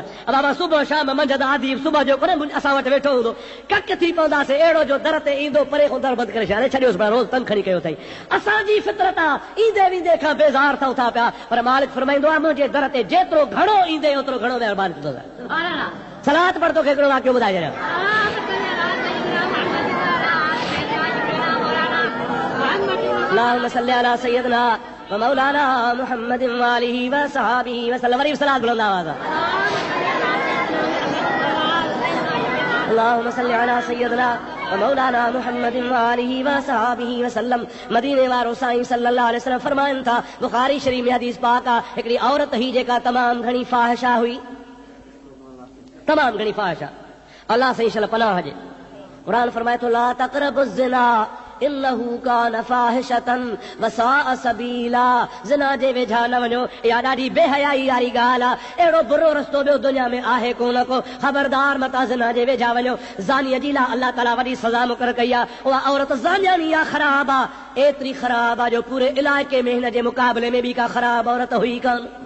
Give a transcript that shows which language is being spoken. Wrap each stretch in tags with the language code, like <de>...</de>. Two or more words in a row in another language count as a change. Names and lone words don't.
<sd>बाबा सुबुह शाम मंझंदि आदि सुबुह जो कोन्हे असां वटि वेठो हूंदो, कक थी पवंदासीं अहिड़ो जो दर ते ईंदो परे खां दर बंदि करे छॾे छॾियोसि रोज़ तंग खणी कयो अथई। असांजी फितरत आहे ईंदे वेंदे खां बेज़ार थियूं था पिया, पर मालिक फरमाईंदो आहे मुंहिंजे दर ते जेतिरो घणो ईंदे ओतिरो घणो महिरबानी कंदोसां। सलात पढ़ तोखे हिकिड़ो वाक़ियो ॿुधाए छॾियां।</sd> <ar>اللهم صل على سيدنا و مولانا محمد و آله و صحبه وسلم.</ar> <sd>वरी सलात बुलंद आवाज़।</sd> <ar>اللهم صل على سيدنا و مولانا محمد و آله و صحبه وسلم.</ar> <sd>मदीने वारो साईं</sd> <ar>صلى الله عليه وسلم</ar> <sd>फरमाइनि था, बुखारी शरीफ में हदीस पाक आहे, हिकिड़ी औरत ही जेका तमामु घणी फाहिशा हुई, तमामु घणी फाहिशा, अल्लाह साईं शल पनाह हुजे। क़ुरान फरमाए थो</sd> <ar>لا تقربوا الزنا إنه كان فاحشة وساء سبيلا.</ar> <sd>ज़िना जे वेझा न वञो, इहा ॾाढी बेहयाई वारी ॻाल्हि आहे, अहिड़ो बुरो रस्तो ॿियो दुनिया में आहे कोन को, ख़बरदार मता ज़िना जे वेझा वञो। ज़ानीअ जी लाइ अल्लाह ताला वॾी सज़ा मुक़ररु कई आहे, उहा औरत ज़ानियानी आहे, ख़राब आहे, एतिरी ख़राब आहे जो पूरे इलाइक़े में हिन जे मुक़ाबले में बि का ख़राब औरत हुई कान।</sd>